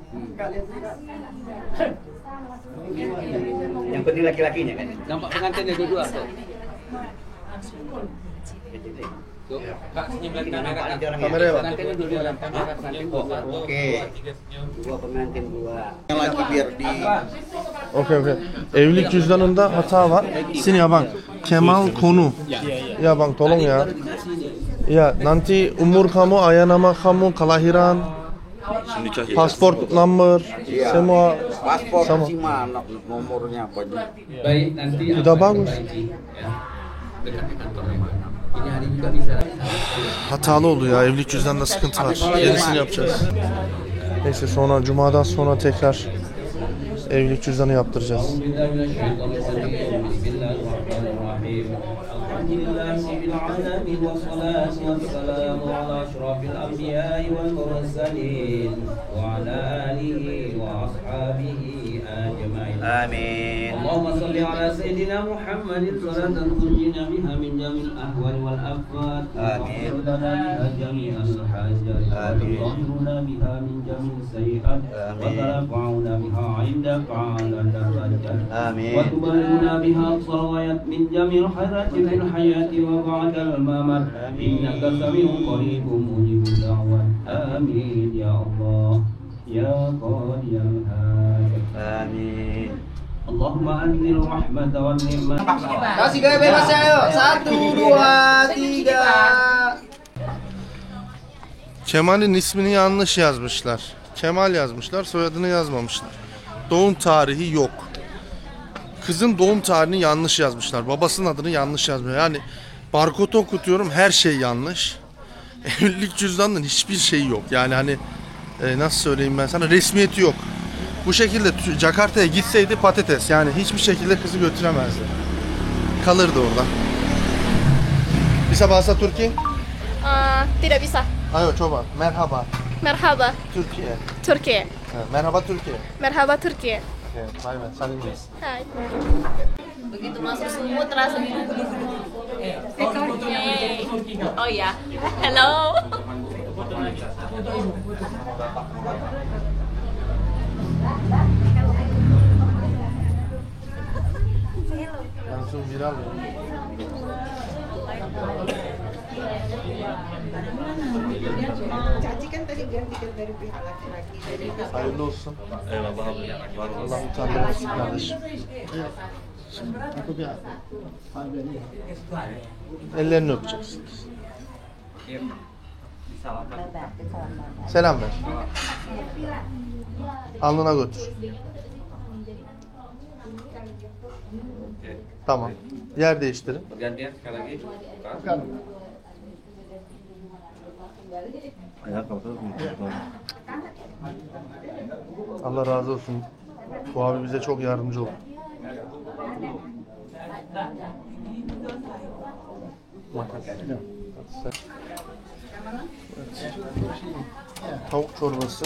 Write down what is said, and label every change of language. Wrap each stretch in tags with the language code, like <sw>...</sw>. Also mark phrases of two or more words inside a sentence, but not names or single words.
<id>Yang penting laki-lakinya kan. Nampak pengantinnya dua-dua tuh. Kak, senyum lagi kamera. Kamera ya, Pak? Pengantinnya dua-dua. Kamera pengantin dua. Oke. Dua pengantin dua. Yang lagi biar di. Okey.</id> <tr>Evlilik cüzdanında hata var.</tr> <id>Sini ya bang. Kemal Konu. Ya bang tolong ya. Ya nanti umur kamu, ayah nama kamu, kelahiran, pasport number, semua Paspor sama. si mana nomornya apa? Baik, nanti Udah bagus. dekat di kantor. Ini hari juga bisa.</id> <tr>Hatalı oldu ya, evlilik cüzdanında sıkıntı var. Yenisini yapacağız. Neyse sonra cumadan sonra tekrar evlilik cüzdanı yaptıracağız.</tr> <ar>Amin. اللهم صل على سيدنا محمد صلاة تنجينا بها من جميع الأهوال والأفات آمين. وتغفر لنا بها جميع الحاجات آمين. وتطهرنا بها من جميع السيئات آمين. وترفعنا بها عندك على الدرجات آمين. وتبلغنا بها الصلوات من جميع الخيرات في الحياة وبعد الممات إنك سميع قريب مجيب الدعوات آمين يا الله يا قاضي الحاجات Amin. اللهم أنزل رحمة والنعمة.</ar> <id>Kasih gaya bebas ya, ayo. 1, 2, 3.</id> <tr>Kemal'in ismini yanlış yazmışlar. Kemal yazmışlar, soyadını yazmamışlar. Doğum tarihi yok. Kızın doğum tarihini yanlış yazmışlar. Babasının adını yanlış yazmıyor. Yani barkodu okutuyorum, her şey yanlış. Evlilik cüzdanının hiçbir şeyi yok. Yani hani nasıl söyleyeyim ben sana, resmiyeti yok. Bu şekilde Jakarta'ya gitseydi patates. Yani hiçbir şekilde kızı götüremezdi. Kalırdı orada.</tr> <id>Bisa bahasa Türkiye? Tidak bisa. Ayo coba.</id> <tr>Merhaba. Merhaba, Türkiye. Türkiye. Merhaba Türkiye. Merhaba, Türkiye. Evet, bay bay. Salim Reis.</tr> <id>Hai. Begitu masuk semut rasanya. Oh ya. Hello. Langsung viral ya. Caci kan tadi gantikan dari pihak laki-laki. Jadi</id> <tr>Hayırlı olsun. Eyvallah abi. Var olasın. Allah utandırmasın kardeşim. Ellerini öpeceksiniz. Selam ver. Alnına götür. Tamam. Yer değiştirin.</tr> <id>Gantian sekali lagi.</id> <tr>Ayağa kalkar mı? Allah razı olsun. Bu abi bize çok yardımcı oldu. Tavuk çorbası.</tr>